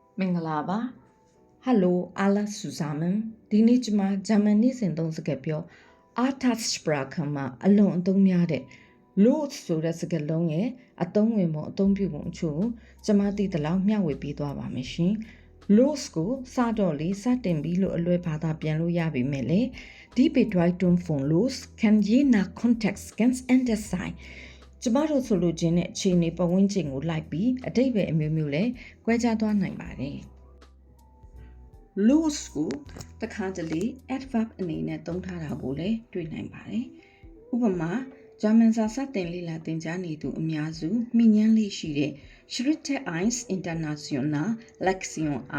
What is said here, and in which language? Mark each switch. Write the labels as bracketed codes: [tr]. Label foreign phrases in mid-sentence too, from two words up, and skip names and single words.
[my] မင်္ဂလာပါဟယ်လိုအားလုံးzusammenဒီနေ့ကျွန်မဂျာမန်နေ့စဉ်သုံးစကားပြော Alltagssprache မှာအလွန်အသုံးများ တဲ့ los ဆိုတဲ့စကားလုံးရဲ့အသုံးဝင်ပုံအသုံးပြုပုံအချို့ကျွန်မသိသလောက်မျှဝေပေးသွားပါမယ်ရှင် los ကိုစတော့လေစတင်ပြီးလို့အလွယ်ဘာသာပြန်လို့ရပြီမဲ့လေဒီ [de] Bedeutung von los kann je nach Kontext ganz anders sein [my] ကျမတို့ဆိုလိုချင်တဲ့အခြေအနေပတ်ဝန်းကျင်ကိုလိုက်ပြီးအတိတ်ပဲအမျိုးမျိုးလဲကွဲခြားသွားနိုင်ပါတယ် los ကိုတခါတလေ adverb အနေနဲ့သုံးထားတာကိုလည်းတွေ့နိုင်ပါတယ်ဥပမာဂျာမန်စာစတင်လေ့လာသင်ကြားနေသူအများစုမိညမ်းလေးရှိတဲ့ Schritte 1 International Lektion